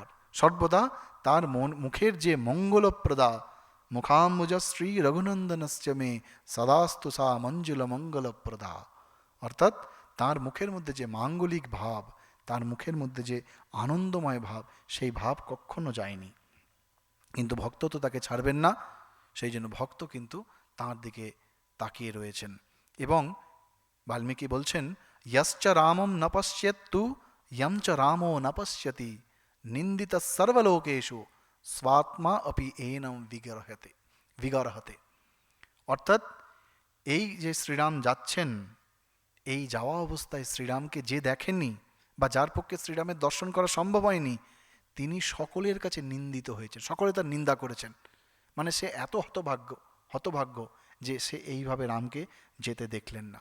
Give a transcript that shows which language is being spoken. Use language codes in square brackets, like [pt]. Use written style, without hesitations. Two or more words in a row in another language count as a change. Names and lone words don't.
[bn] সর্বদা তার মুখের যে মঙ্গলপ্রদা, [sa] মুখাম্বুজ শ্রী রঘুনন্দনশ্চ মে সদাস্তু সা মঞ্জুল মঙ্গলপ্রদা, [bn] অর্থাৎ তার মুখের মধ্যে যে মাঙ্গলিক ভাব, তার মুখের মধ্যে যে আনন্দময় ভাব, সেই ভাব কখনো যায়নি। কিন্তু ভক্ত তো তাকে ছাড়বেন না, সেই জন্য ভক্ত কিন্তু তার দিকে তাকিয়ে রয়েছেন। এবং বাল্মীকি বলছেন [sa] यश्च रामं न पश्येत्तु यं च रामो न पश्यति निंदित सर्वलोकेषु स्वात्मा अपि एनं विगर्हते। [bn] অর্থাৎ এই যে শ্রীরাম যাচ্ছেন, এই যাওয়া অবস্থায় শ্রীরামকে যে দেখেননি বা যার পক্ষে শ্রীরামের দর্শন করা সম্ভব হয়নি, তিনি সকলের কাছে নিন্দিত হয়েছেন, সকলে তার নিন্দা করেছেন। মানে সে এত হতভাগ্য যে সে এইভাবে রামকে যেতে দেখলেন না।